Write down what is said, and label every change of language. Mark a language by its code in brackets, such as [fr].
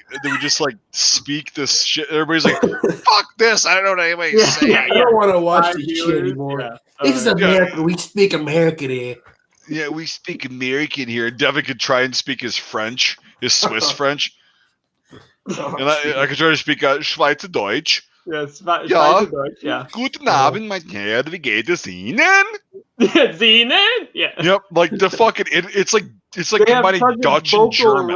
[en] That we just like speak this shit. Everybody's like, "Fuck this!" I don't know what anybody's saying. I don't want to watch this shit anymore. Yeah. This is America. We speak American here. Yeah, we speak American here. Devin could try and speak his French, his Swiss French. And I could try to speak Schweizerdeutsch. Ja, Schweizerdeutsch, yeah. [de] Guten Abend, mein Herr, wie geht es Ihnen? Ihnen? Yeah. [en] Yep, like the fucking, it's like combining Dutch and German.